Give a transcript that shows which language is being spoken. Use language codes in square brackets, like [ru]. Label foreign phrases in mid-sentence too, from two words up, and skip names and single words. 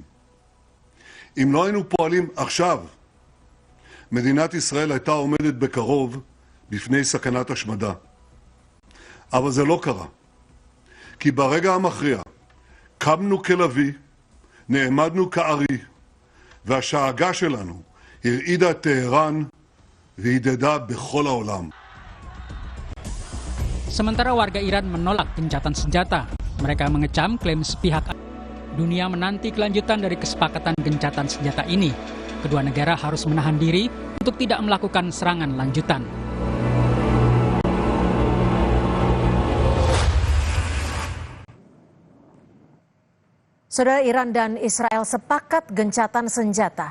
[he] אם לא היינו פועלים עכשיו, מדינת ישראל הייתה עומדת בקרוב בפני סכנת השמדה. אבל זה לא קרה. כי ברגע המכריע קמנו כלביא, נעמדנו כארי, והשאגה שלנו הרעידה את טהרן והדהדה בכל העולם. [id] Sementara warga Iran menolak gencatan senjata. Mereka mengecam klaim sepihak. Dunia menanti kelanjutan dari kesepakatan gencatan senjata ini. Kedua negara harus menahan diri untuk tidak melakukan serangan lanjutan. Saudara, Iran dan Israel sepakat gencatan senjata.